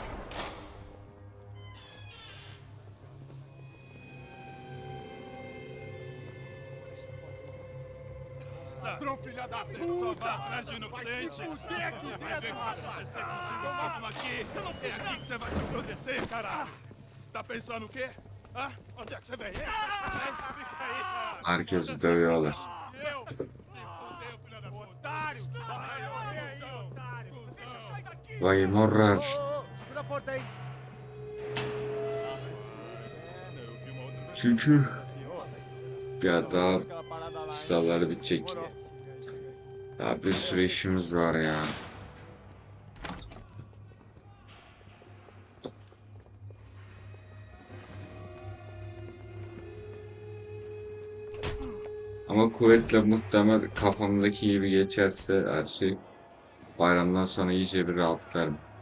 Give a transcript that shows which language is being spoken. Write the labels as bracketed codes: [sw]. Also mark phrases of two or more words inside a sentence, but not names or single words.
[pt] Ladrão, filha da puta! Atrás de inocentes! Vai se fuder aqui dentro, rapaz! Vamos aqui! Eu não fiz nada! Que você vai se proteger, caralho! Tá pensando o quê? Hã? Onde é que você vem? Fica aí, cara! [tr] Herkesi dövüyorlar. [pt] Eu? Se fudeu, filha da puta! Otário! Vai, otário! Deixa eu sair daqui! Vay morrar. Segura a porta aí. [tr] Çünkü ya daha sıralar bitecek. Daha bir sürü işimiz var ya. Ama kuvvetle muhtemel kafamdaki gibi geçerse her şey, bayramdan sonra iyice bir rahatlarım.